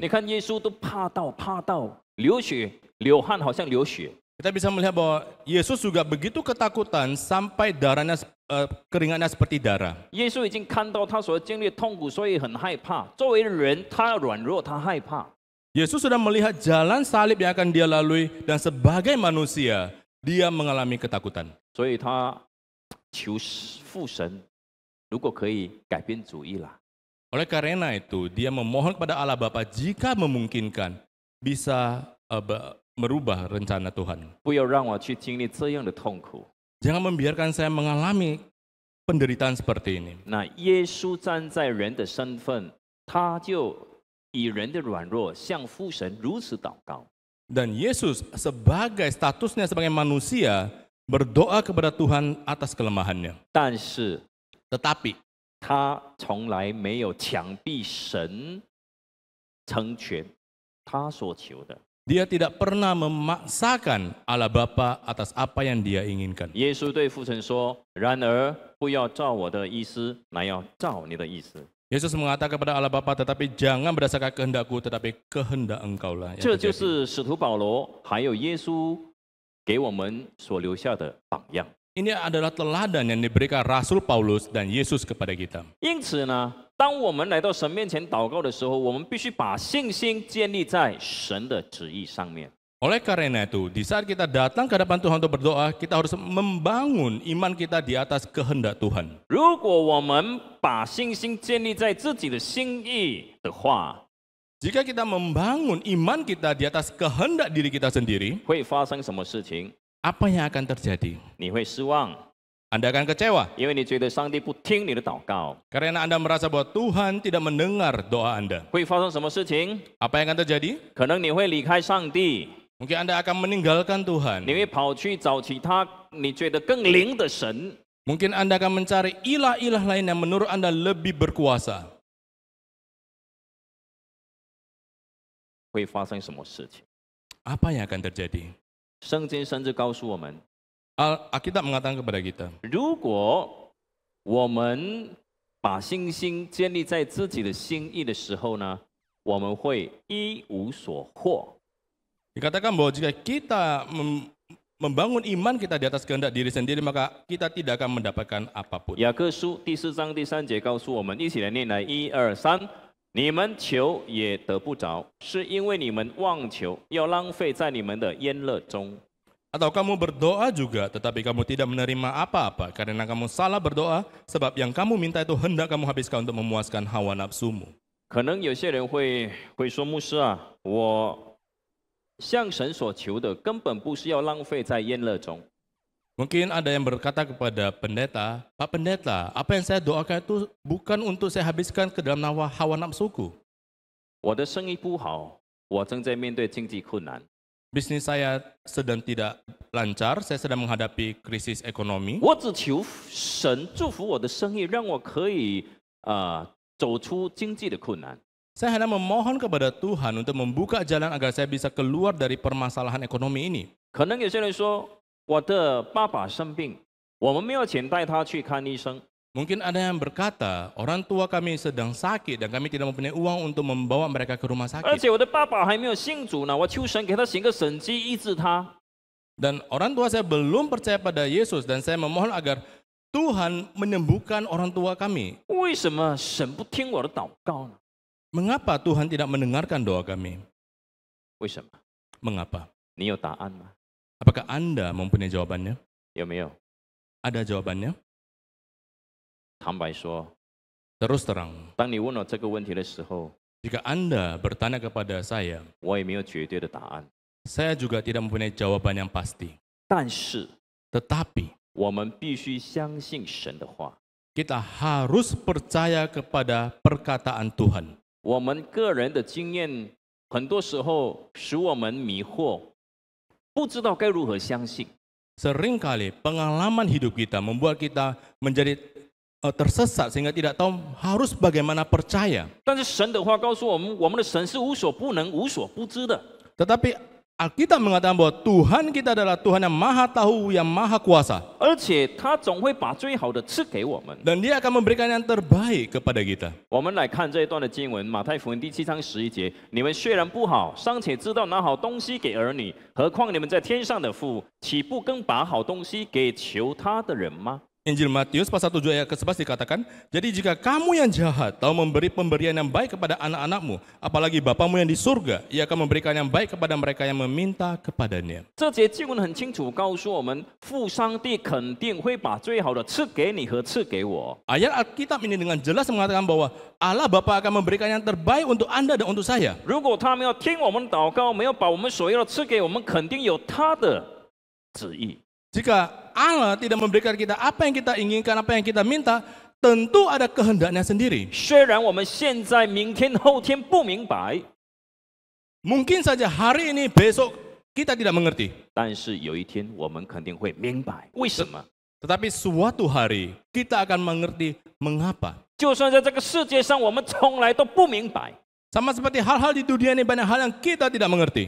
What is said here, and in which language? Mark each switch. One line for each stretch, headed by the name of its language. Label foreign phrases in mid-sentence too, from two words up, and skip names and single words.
Chinese: 你看耶稣都怕到流血流汗，好像流血。
Indonesian: Kita bisa melihat bahwa Yesus juga begitu ketakutan sampai darahnya, keringatnya seperti darah.
Chinese: 耶稣已经看到他所经历的痛苦，所以很害怕。作为人，他软弱，他害怕。
Indonesian: Yesus sudah melihat jalan salib yang akan dia lalui dan sebagai manusia, dia mengalami ketakutan.
Chinese: 所以他求父神，如果可以改变主意啦。
Indonesian: Oleh karena itu, dia memohon kepada Allah Bapa jika memungkinkan bisa merubah rencana Tuhan.
Chinese: 不要让我去经历这样的痛苦。
Indonesian: Jangan membiarkan saya mengalami penderitaan seperti ini.
Chinese: 那耶稣站在人的身份他就以人的软弱向父神如此祷告。
Indonesian: Dan Yesus sebagai statusnya sebagai manusia berdoa kepada Tuhan atas kelemahannya.
Chinese: 但是
Indonesian: Tetapi
Chinese: 他从来没有强逼神成全他所求的。
Indonesian: dia tidak pernah memaksakan Allah Bapa atas apa yang dia inginkan.
Chinese: 耶稣对父神说：“然而不要照我的意思，乃要照你的意思。
Indonesian: Yesus mengatakan kepada Allah Bapa, tetapi jangan berdasarkan kehendakku, tetapi kehendak Engkaulah yang
Chinese: 这就
Indonesian: terjadi.
Chinese: 是使徒保罗还有耶稣给我们所留下的榜样。
Indonesian: Ini adalah teladan yang diberikan Rasul Paulus dan Yesus kepada kita.
Chinese: 因此呢，当我们来到神面前祷告的时候，我们必须把信心建立在神的旨意上面。
Indonesian: Oleh karena itu, di saat kita datang ke hadapan Tuhan untuk berdoa, kita harus membangun iman kita di atas kehendak Tuhan.
Chinese: 如果我们把信心建立在自己的心意的话，
Indonesian: Jika kita membangun iman kita di atas kehendak diri kita sendiri,
Chinese: 会发生什么事情？
Indonesian: apa yang akan terjadi?
Chinese: 你会失望，
Indonesian: Anda akan kecewa
Chinese: 因为你觉得上帝不听你的祷告。
Indonesian: karena Anda merasa bahwa Tuhan tidak mendengar doa Anda.
Chinese: 会发生什么事情？
Indonesian: Apa yang akan terjadi?
Chinese: 可能你会离开上帝，
Indonesian: Mungkin Anda akan meninggalkan Tuhan.
Chinese: 你会跑去找其他你觉得更灵的神。
Indonesian: Mungkin Anda akan mencari ilah-ilah lain yang menurut Anda lebih berkuasa.
Chinese: 会发生什么事情？
Indonesian: Apa yang akan terjadi?
Chinese: 圣经甚至告诉我们，
Indonesian: Alkitab mengatakan kepada kita,
Chinese: 如果我们把信心建立在自己的心意的时候呢，我们会一无所获。
Indonesian: dikatakan bahwa jika kita membangun iman kita di atas kehendak diri sendiri, maka kita tidak akan mendapatkan apapun.
Chinese: 雅各书第4章第3节告诉我们，一起来念来，1、2、3。你们求也得不着，是因为你们妄求，要浪费在你们的宴乐中。
Indonesian: Atau kamu berdoa juga, tetapi kamu tidak menerima apa-apa, karena kamu salah berdoa, sebab yang kamu minta itu hendak kamu habiskan untuk memuaskan hawa nafsumu.
Chinese: 可能有些人会说，牧师啊，我向神所求的根本不是要浪费在宴乐中。
Indonesian: Mungkin ada yang berkata kepada pendeta, Pak Pendeta, apa yang saya doakan itu bukan untuk saya habiskan ke dalam hawa nafsuku.
Chinese: 我的生意不好，我正在面对经济困难。
Indonesian: Bisnis saya sedang tidak lancar, saya sedang menghadapi krisis ekonomi.
Chinese: 我只求神祝福我的生意，让我可以走出经济的困难。
Indonesian: Saya hanya memohon kepada Tuhan untuk membuka jalan agar saya bisa keluar dari permasalahan ekonomi ini.
Chinese: 可能有些人说，我的爸爸生病，我们没有钱带他去看医生。
Indonesian: Mungkin ada yang berkata, orang tua kami sedang sakit dan kami tidak mempunyai uang untuk membawa mereka ke rumah
Chinese: 而
Indonesian: sakit.
Chinese: 且我的爸爸还没有信主呢，我求神给他行个神迹医治他。
Indonesian: Dan orang tua saya belum percaya pada Yesus dan saya memohon agar Tuhan menyembuhkan orang tua kami.
Chinese: 为什么神不听我的祷告呢？
Indonesian: Mengapa Tuhan tidak mendengarkan doa kami?
Chinese: 为什么？
Indonesian: Mengapa?
Chinese: 你有答案吗？
Indonesian: Apakah Anda mempunyai jawabannya?
Chinese: 有没有？
Indonesian: Ada jawabannya?
Chinese: 坦白说，
Indonesian: Terus terang,
Chinese: 当你问我这个问题的时候，
Indonesian: jika Anda bertanya kepada saya,
Chinese: 我也没有绝对的答案。
Indonesian: saya juga tidak mempunyai jawaban yang pasti.
Chinese: 但是
Indonesian: Tetapi
Chinese: 我们必须相信神的话。
Indonesian: kita harus percaya kepada perkataan Tuhan.
Chinese: 我们个人的经验，很多时候使我们迷惑，不知道该如何相信。
Indonesian: Seringkali pengalaman hidup kita membuat kita menjadi tersesat sehingga tidak tahu harus bagaimana percaya.
Chinese: 但是神的话告诉我们，我们的神是无所不能、无所不知的。
Indonesian: Tetapi Alkitab mengatakan bahwa Tuhan kita adalah Tuhan yang maha tahu, yang maha kuasa.
Chinese: 而且他总会把最好的赐给我们。
Indonesian: Dan dia akan memberikan yang terbaik kepada kita.
Chinese: 我们来看这一段的经文，马太福音第7章11节：你们虽然不好，尚且知道拿好东西给儿女，何况你们在天上的父，岂不更把好东西给求他的人吗？
Indonesian: Injil Matius pasal 7 ayat ke-11 dikatakan, jadi jika kamu yang jahat tahu memberi pemberian yang baik kepada anak-anakmu, apalagi Bapamu yang di surga, ia akan memberikan yang baik kepada mereka yang meminta kepadanya.
Chinese: 这节经文很清楚告诉我们，父上帝肯定会把最好的赐给你和赐给我。
Indonesian: Ayat Alkitab ini dengan jelas mengatakan bahwa Allah Bapa akan memberikan yang terbaik untuk Anda dan untuk saya.
Chinese: 如果他没有听我们祷告，没有把我们所要的赐给我们，肯定有他的旨意。
Indonesian: Jika Allah tidak memberikan kita apa yang kita inginkan, apa yang kita minta, tentu ada kehendaknya sendiri.
Chinese: 虽然我们现在、明天、后天不明白，
Indonesian: Mungkin saja hari ini, besok kita tidak mengerti.
Chinese: 但是有一天我们肯定会明白为什么。
Indonesian: Tetapi suatu hari kita akan mengerti mengapa.
Chinese: 就算在这个世界上，我们从来都不明白，
Indonesian: Sama seperti hal-hal di dunia ini, banyak hal yang kita tidak mengerti.